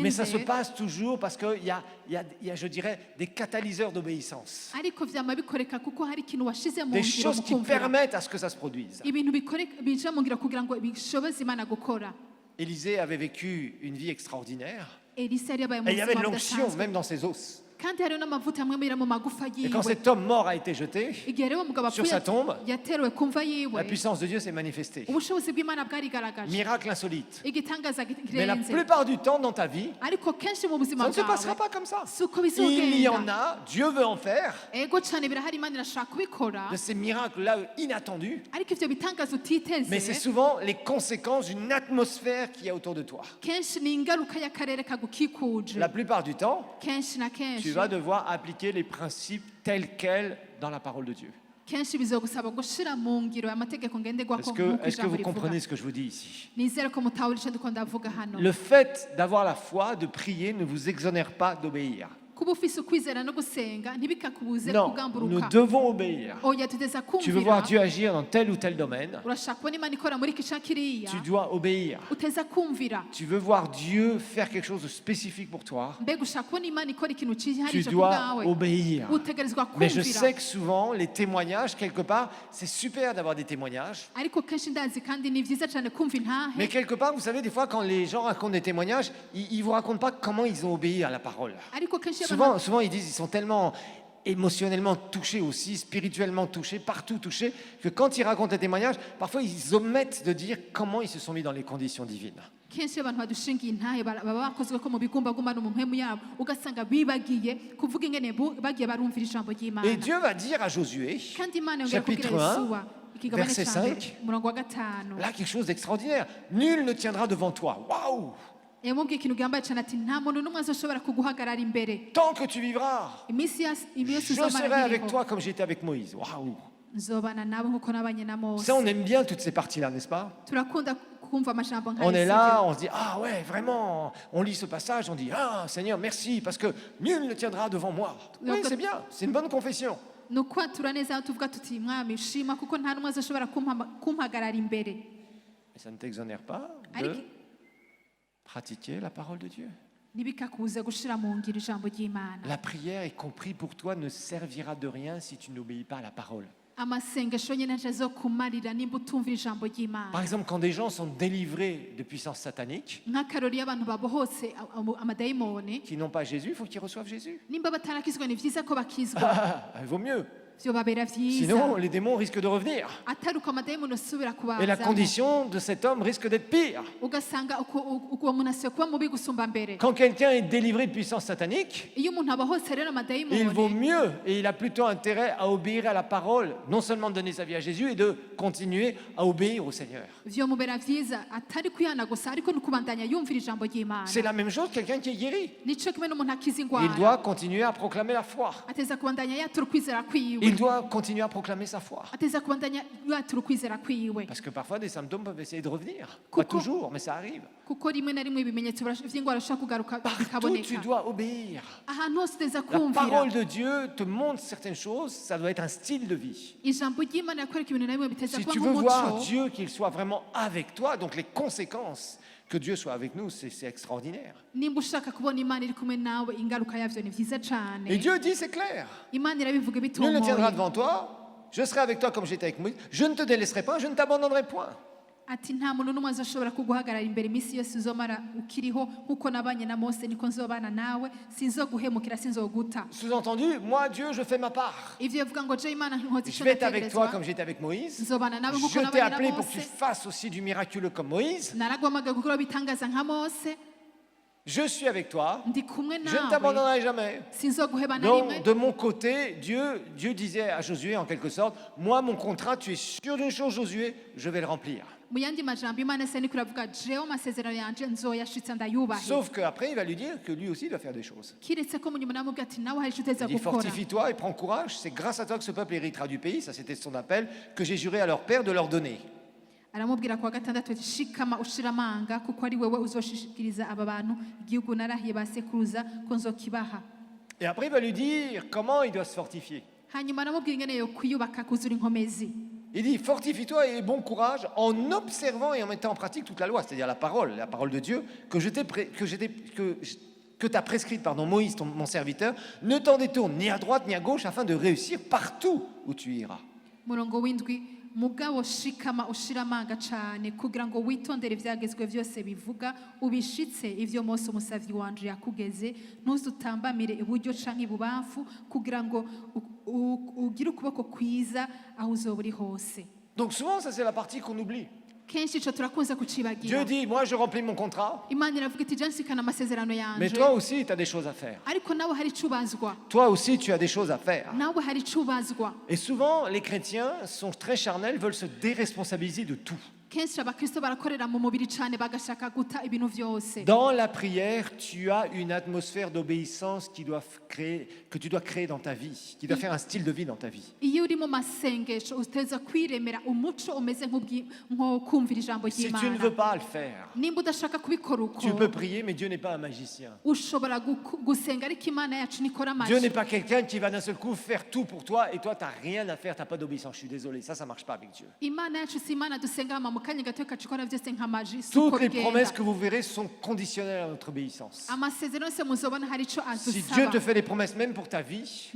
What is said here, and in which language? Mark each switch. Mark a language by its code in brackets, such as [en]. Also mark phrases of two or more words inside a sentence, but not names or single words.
[fr] Mais ça se passe toujours parce qu'il y a, je dirais, des catalyseurs d'obéissance. [rn] ariko vyama bikoreka kuko hari ikintu washize mu [fr] Des [rn] ngiro [fr] choses [rn] mu [fr] qui [rn] kumvira. [fr] permettent à ce que ça se produise. [rn] Ibintu bija mu ngiro kugira ngo bishoboze Imana gukora. [fr] Élisée avait vécu une vie extraordinaire. [rn] Elisa yari yabaye mu [fr] Et il y avait de [rn] buzima [fr] l'onction [rn] budasanzwe, [fr] même dans ses os. [rn] kandi hariho n'amavuta amwe mira mu magufa [fr] Et quand [rn] yiwe. [fr] cet homme mort a été jeté, [rn] Igihe rero umugabo [fr] sur [rn] apfuye [fr] sa tombe, [rn] yateruwe ku mva [fr] la [rn] yiwe, [fr] puissance de Dieu s'est manifestée. [rn] ubushobozi bw'Imana bwarigaragaje, [fr] Miracle insolite. [rn] igitangaza [fr] Mais la [rn] kirenze. [fr] plupart du temps dans ta vie, [rn] Ariko kenshi mu [fr] ça [rn] buzima [fr] ne se passera [rn] bwawe [fr] pas comme ça. [rn] si uko [fr] Il y en [rn] bizogenda. [fr] a, Dieu veut en faire, [rn] Ego cyane birahari, Imana irashaka kubikora, [fr] de ces miracles-là inattendus, [rn] ariko ivyo bitangaza utiteze [fr] mais c'est souvent les conséquences d'une atmosphère qu'il y a autour de toi. [rn] kenshi ni ingaruka y'akarere kagukikuje. [fr] La plupart du temps, [rn] Kenshi na [fr] tu [rn] kenshi [fr] vas devoir appliquer les principes tels quels dans la parole de Dieu. [rn] kenshi bizogusaba gushira mu ngiro amategeko ngenderwako [fr] Est-ce [rn] nk'uko [fr] que [rn] ijambo [fr] vous [rn] rivuga. [fr] comprenez ce que je vous dis ici? [rn] Nizere ko mutahura ico ndiko ndavuga hano. [fr] Le fait d'avoir la foi, de prier, ne vous exonère pas d'obéir. [rn] Kuba ufise ukwizera no gusenga ntibikakubuze [fr] Non, nous [rn] kugamburuka. [fr] devons obéir. [rn] Oya tuteza [fr] Tu veux voir [rn] kumvira, [fr] Dieu agir dans tel ou tel domaine, [rn] urashaka kubona Imana ikora muri iki canke kiriya, [fr] tu dois obéir. [rn] uteza kumvira. [fr] Tu veux voir Dieu faire quelque chose de spécifique pour toi, [rn] Mbega ushaka kubona Imana ikora ikintu [fr] tu [rn] ciharije ku [fr] dois [rn] bwawe, [fr] obéir. [rn] utegerezwa [fr] Mais je [rn] kumvira. [fr] sais que souvent, les témoignages, quelque part, c'est super d'avoir des témoignages. [rn] Ariko kenshi ndazi kandi ni vyiza cyane kumva intahe, [fr] Mais quelque part, vous savez, des fois, quand les gens racontent des témoignages, ils ne vous racontent pas comment ils ont obéi à la parole. [rn] ariko kenshi iyo abantu [fr] Souvent, ils disent ils sont tellement émotionnellement touchés aussi, spirituellement touchés, partout touchés, que quand ils racontent les témoignages, parfois ils omettent de dire comment ils se sont mis dans les conditions divines. [rn] kenshi iyo abantu badushingiye intahe baba bakozwe ko mu bigumbagumba no mu mpemu yabo, ugasanga bibagiye kuvuga ingene bagiye barumvira ijambo ry'Imana. [fr] Et Dieu va dire à Josué, [rn] Kandi Imana yongera kubwira [fr] chapitre 1, [rn] Yosuwa ikigabane [fr] verset [rn] ca mbere [fr] 5, [rn] umurongo wa gatanu, [fr] là quelque chose d'extraordinaire. Nul ne tiendra devant toi. Waouh! [rn] yamubwiye ikintu gihambaye cyane ati nta muntu n'umwe azoshobora kuguhagarara imbere [fr] Tant que tu vivras, [rn] iminsi yose [fr] je serai [rn] uzomara [fr] avec [rn] nkiriho, [fr] toi comme j'étais avec Moïse. Waouh! [rn] nzobana nawe nk'uko nabanye na Mose. [fr] Ça, on aime bien toutes ces parties-là, n'est-ce pas? [rn] Turakunda kumva amajambo [fr] On est [rn] nk'aya, [fr] là, [rn] sivyo? [fr] on se dit, ah ouais, vraiment, on lit ce passage, on dit, ah Seigneur, merci, parce que nul ne tiendra devant moi. Oui, c'est bien, c'est une bonne confession. [rn] ni ukwatura neza aho tuvuga tuti mwami shima kuko nta n'umwe azoshobora kumpagarara imbere, [fr] Mais ça ne t'exonère pas de [rn] ariko [fr] pratiquer la parole de Dieu. [rn] ntibikakubuze gushira mu ngiro ijambo ry'Imana. [fr] La prière, y compris pour toi, ne servira de rien si tu n'obéis pas à la parole. [rn] Amasengesho nyine ntazokumarira nimba utumvira ijambo [fr] Par [rn] ry'Imana. [fr] exemple, quand des gens sont délivrés de puissances sataniques, [rn] Nk'akarori iyo abantu babohotse amadayimoni, [fr] qui n'ont pas Jésus, il faut qu'ils reçoivent Jésus. [rn] nimba batarakizwa ni vyiza ko bakizwa, [fr] Il vaut mieux. [rn] vyobabera vyiza. [fr] Sinon, les démons risquent de revenir. [rn] Atari uko amadayimoni asubira [fr] Et la [rn] kubazamo, [fr] condition de cet homme risque d'être pire. [rn] ugasanga uwo muntu asiye kuba mubi gusumba mbere. [fr] Quand quelqu'un est délivré de puissance satanique, [rn] Iyo umuntu abohotse rero [fr] il vaut [rn] amadayimoni, [fr] mieux et il a plutôt intérêt à obéir à la parole, non seulement de donner sa vie à Jésus et de continuer à obéir au Seigneur. [rn] vyomubera vyiza atari kwihana gusa ariko no kubandanya yumvira ijambo ry'Imana. [fr] C'est la même chose, quelqu'un qui est guéri. [rn] Nico kimwe n'umuntu akiza [fr] Il [rn] ingwara, [fr] doit continuer à proclamer la foi. [rn] ateza kubandanya yatura ukwizera kwiwe, [fr] Il doit continuer à proclamer sa foi. [rn] ateza kubandanya yatura ukwizera kwiwe, [fr] Parce que parfois des symptômes peuvent essayer de revenir. Pas [rn] Kuko- [fr] toujours, mais ça arrive. [rn] kuko rimwe na rimwe ibimenyetso vy'ingwara bishobora kugaruka [fr] Partout, tu [rn] bikaboneka. [fr] dois obéir. [rn] Ahantu hose uteza [fr] La [rn] kumvira [fr] parole de Dieu te montre certaines choses, ça doit être un style de vie. [rn] ijambo ry'Imana yakwereka ibintu na bimwe biteza [fr] Si [rn] kuba [fr] tu veux voir [rn] nk'umuco. [fr] Dieu, qu'il soit vraiment avec toi, donc les conséquences que Dieu soit avec nous, c'est extraordinaire. [rn] Nimba ushaka kubona Imana iri kumwe nawe, ingaruka yavyo ni vyiza [fr] Et [rn] cane. [fr] Dieu dit, c'est clair. [rn] Imana irabivuga [fr] Nul ne tiendra [rn] bitomoye, [fr] devant toi, Je serai avec toi comme j'étais avec Moïse. Je ne te délaisserai pas, je ne t'abandonnerai point. [rn] ati nta muntu n'umwe azoshobora kuguhagarara imbere iminsi yose uzomara ukiriho nk'uko nabanye na mose niko nzobana nawe sinzoguhemukira sinzoguta. [fr] Sous-entendu, moi, Dieu, je fais ma part. [rn] Ivyo bivuga ngo je imana nkoze [fr] Je [rn] ico [fr] vais être avec toi [rn] nategerezwa [fr] comme j'étais avec Moïse. [rn] nzobana nawe nk'uko [fr] Je t'ai [rn] nabanye na [fr] appelé pour que tu [rn] mose [fr] fasses aussi du miraculeux comme Moïse. [rn] naragwamaga gukora ibitangaza nka mose [fr] Je suis avec toi. [rn] ndi kumwe [fr] Je ne [rn] nawe [fr] t'abandonnerai jamais. [rn] sinzoguheba na rimwe. [fr] Donc, de mon côté, Dieu disait à Josué, en quelque sorte, moi, mon contrat, tu es sûr d'une chose, Josué, je vais le remplir. [rn] Mu yandi majambo imana se niko iravuga jewe amasezerano yanje nzoyashitsa ndayubahe. [fr] Sauf qu'après, il va lui dire que lui aussi doit faire des choses. [rn] kiretse ko mu nyuma namubwira ati nawe hari ico uteza [fr] Il dit, [rn] gukora. [fr] fortifie-toi et prends courage. C'est grâce à toi que ce peuple héritera du pays. Ça, c'était son appel, que j'ai juré à leur père de leur donner. [rn] aramubwira kuwa gatandatu ati shikama ushira amanga kuko ari wewe uzoshishikiriza aba bantu igihugu narahiye basekuruza ko nzokibaha. [fr] Et après, il va lui dire comment il doit se fortifier. [rn] hanyuma aramubwira ingene yo kwiyubaka kuzura inkomezi. [fr] Il dit, fortifie-toi et aie bon courage en observant et en mettant en pratique toute la loi, c'est-à-dire la parole de Dieu, que t'as prescrite, Moïse, mon serviteur. Ne t'en détourne ni à droite ni à gauche afin de réussir partout où tu iras. [rn] Murongo w'indwi mugabo shikama ushira amanga cane kugira ngo witondere ivyagezwe vyose bivuga ubishitse ivyo Mose umusavyi wanje yakugeze ntuzutambamire iburyo canke ibubamfu kugira ngo ugire ukuboko kwiza aho uzoba uri hose. [fr] Donc souvent, ça c'est la partie qu'on oublie. [rn] kenshi ico turakunze kucibagira. [fr] Dieu dit, moi je remplis mon contrat, [rn] Imana iravuga iti je nsikana amasezerano [fr] mais [rn] yanje [fr] toi aussi tu as des choses à faire. [rn] ariko nawe hari ico ubazwa [fr] Toi aussi tu as des choses à faire. [rn] nawe hari ico ubazwa. [fr] Et souvent, les chrétiens sont très charnels, veulent se déresponsabiliser de tout. [rn] kenshi abakristo barakorera mu mubiri cane bagashaka guta ibintu vyose. [fr] Dans la prière, tu as une atmosphère d'obéissance que tu dois créer dans ta vie, qui doit faire un style de vie dans ta vie. [rn] iyo uri mu masengesho uteza kwiremera umuco umeze nko kumvira ijambo [fr] Si tu ne veux [rn] ry'Imana. [fr] pas le faire, [rn] nimba udashaka kubikora uko [fr] tu peux prier, mais Dieu n'est pas un magicien. [rn] ushobora gusenga ariko Imana yacu nikora [fr] Dieu n'est [rn] amaji. [fr] pas quelqu'un qui va d'un seul coup faire tout pour toi et toi, tu n'as rien à faire, tu n'as pas d'obéissance. Je suis désolé, ça ne marche pas avec Dieu. [rn] Imana yacu si Imana dusenga hama mu kanya gato ikacikora vyose nk'amaji si [fr] Toutes [rn] uko [fr] les promesses [rn] bigenda. [fr] que vous verrez sont conditionnelles à notre obéissance. [rn] amasezerano yose muzobona hari ico [fr] Si Dieu [rn] azusaba. [fr] te fait des promesses même pour ta vie,